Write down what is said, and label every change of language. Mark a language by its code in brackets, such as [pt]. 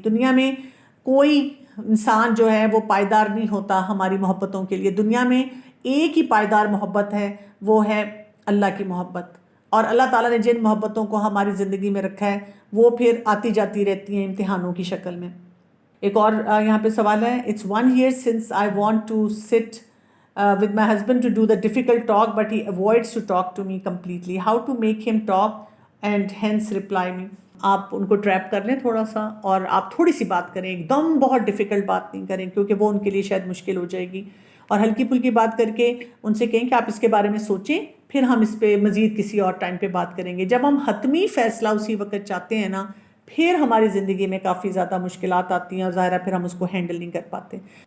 [ur] دنیا میں کوئی انسان جو ہے وہ پائیدار نہیں ہوتا ہماری محبتوں کے لیے. دنیا میں ایک ہی پائیدار محبت ہے, وہ ہے اللہ کی محبت, اور اللہ تعالیٰ نے جن محبتوں کو ہماری زندگی میں رکھا ہے وہ پھر آتی جاتی رہتی ہیں امتحانوں کی شکل میں. ایک اور یہاں پہ سوال ہے, [en] It's 1 year since I want to sit with my husband to do the difficult talk but he avoids to talk to me completely. How to make him talk and hence reply me. [ur] آپ ان کو trap کر لیں تھوڑا سا, اور آپ تھوڑی سی بات کریں, ایک دم بہت ڈیفیکلٹ بات نہیں کریں کیونکہ وہ ان کے لیے شاید مشکل ہو جائے گی, اور ہلکی پھلکی بات کر کے ان سے کہیں کہ آپ اس کے بارے میں سوچیں, پھر ہم اس پہ مزید کسی اور ٹائم پہ بات کریں گے. جب ہم حتمی فیصلہ اسی وقت چاہتے ہیں نا, پھر ہماری زندگی میں کافی زیادہ مشکلات آتی ہیں اور ظاہر ہے پھر ہم اس کو ہینڈل نہیں کر پاتے.